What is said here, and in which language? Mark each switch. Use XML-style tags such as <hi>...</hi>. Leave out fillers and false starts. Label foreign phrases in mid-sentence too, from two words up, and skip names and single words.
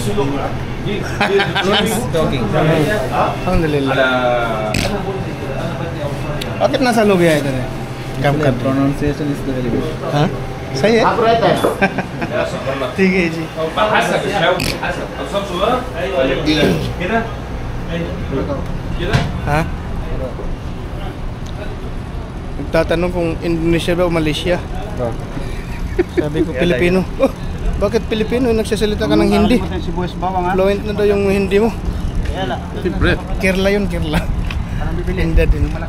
<hi>अल्हम्दुलिल्लाह और कितना साल हो गया इधर काम कर</hi> <en>pronunciation is very good</en> <hi>हाँ सही है ठीक है जी हाँ</hi> <tl>nagtatanong kung Indonesia ba o Malaysia. Sabi ko Pilipino. Bakit Pilipino? Nagsasalita ka ng Hindi. Fluent na daw yung Hindi mo. Kerala yun, Kerala. Hindi din.</tl>